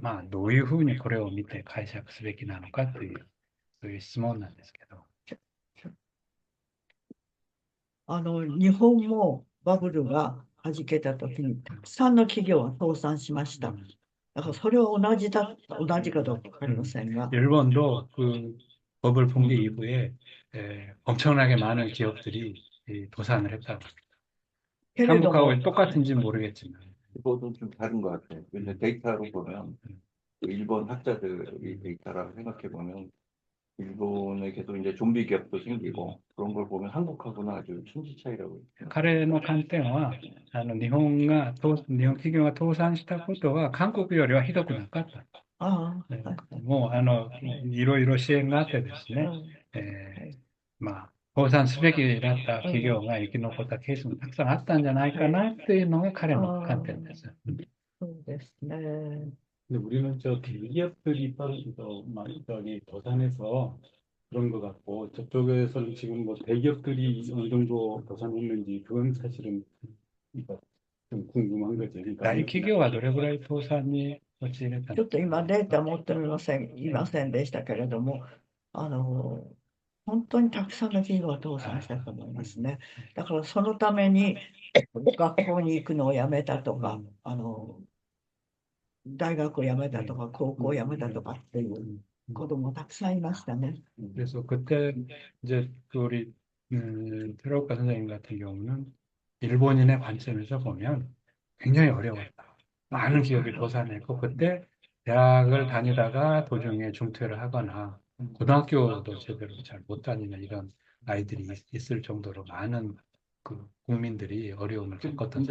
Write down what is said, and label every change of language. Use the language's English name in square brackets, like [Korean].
[Japanese] まあ、どういうふうにこれを見て解釈すべきなのかという、そういう質問なんですけど。日本もバブルが弾けたときに、たくさんの企業が倒産しました。だからそれは同じかどうかわかりませんが、 [Korean] 일본도 그 버블 붕괴 이후에 엄청나게 많은 기업들이 도산을 했다고. [Japanese] けれども、 [Korean] 한국하고 똑같은지 모르겠지만. 그거도 좀 다른 것 같아요. 근데 데이터로 보면 그 일본 학자들이 데이터라고 생각해 보면 일본에 계속 이제 좀비 기업도 생기고 그런 걸 보면 한국하고는 아주 천지 차이라고 있어요. [Japanese] 彼の観点は、日本企業が倒産したことは韓国よりはひどくなかった。ああ、もう、いろいろ支援があってですね、まあ、倒産すべきだった企業が生き残ったケースもたくさんあったんじゃないかなっていうのが彼の観点です。そうですね。 [Korean] 근데 우리는 저 대기업들이 막 저기 도산해서 그런 것 같고 저쪽에서는 지금 뭐 대기업들이 어느 정도 도산했는지 그건 사실은 그러니까 좀 궁금한 거죠. [Japanese] 그러니까 大企業はどれぐらい倒産に陥れたのちょっと今データ持っていませんでしたけれども、本当にたくさんの企業が倒産したと思いますね。だからそのために学校に行くのをやめたとか、大学を辞めたとか、高校を辞めたとかっていう子供たくさんいましたね。 [Korean] 그래서 그때 이제 우리 테라오카 선생님 같은 경우는 일본인의 관점에서 보면 굉장히 어려웠다. 많은 기업이 도산했고 그때 대학을 다니다가 도중에 중퇴를 하거나 고등학교도 제대로 잘 못 다니는 이런 아이들이 있을 정도로 많은 그 국민들이 어려움을 겪었던